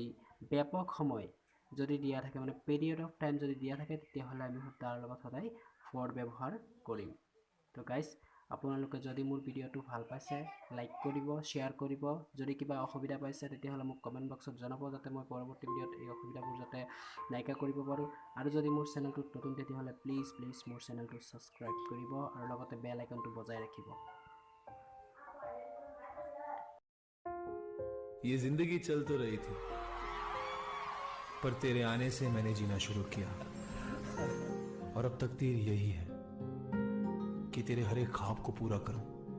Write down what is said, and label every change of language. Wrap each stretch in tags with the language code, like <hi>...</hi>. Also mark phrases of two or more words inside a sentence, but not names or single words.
<as>ব্যাপক সময় যদি দিয়া থাকে মানে</as> <en>period of time</en> <as>যদি দিয়া থাকে তেতিয়াহ'লে আমি তাৰ লগত সদায় ফৰ ব্যৱহাৰ কৰিম তো গাইজ আপোনালোকে যদি মোৰ ভিডিঅ'টো ভাল পাইছে লাইক কৰিব শ্বেয়াৰ কৰিব যদি কিবা অসুবিধা পাইছে তেতিয়াহ'লে মোক কমেণ্ট বক্সত জনাব যাতে মই পৰৱৰ্তী ভিডিঅ'ত এই অসুবিধাবোৰ যাতে নাইকিয়া কৰিব পাৰোঁ আৰু যদি মোৰ চেনেলটোত নতুন তেতিয়াহ'লে প্লিজ মোৰ চেনেলটো ছাবস্ক্ৰাইব কৰিব আৰু লগতে বেল আইকনটো বজাই ৰাখিব</as> <hi>ये जिंदगी चल तो रही थी, पर तेरे आने से मैंने जीना शुरू किया। और अब तकदीर यही है कि तेरे हर एक ख्वाब को पूरा करूं।</hi>